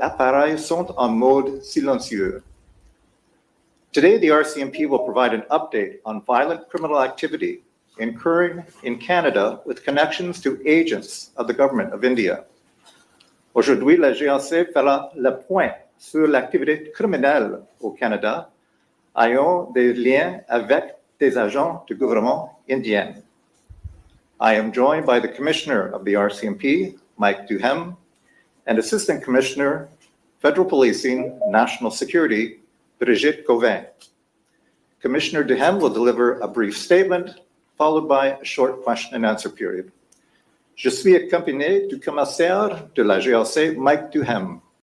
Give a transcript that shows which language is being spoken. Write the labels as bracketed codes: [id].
[fr] Appareils sont en mode silencieux. [en] Today, the RCMP will provide an update on violent criminal activity occurring in Canada with connections to agents of the Government of India. [fr] Aujourd'hui, la GRC fera le point sur l'activité criminelle au Canada ayant des liens avec des agents du gouvernement indien. [en] I am joined by the Commissioner of the RCMP, Mike Duhem, and Assistant Commissioner, Federal Policing, National Security, Brigitte Gauvin. Commissioner Duhem will deliver a brief statement, followed by a short question and answer period. [fr] Je suis accompagné du commissaire de la GRC, Mike Duhem.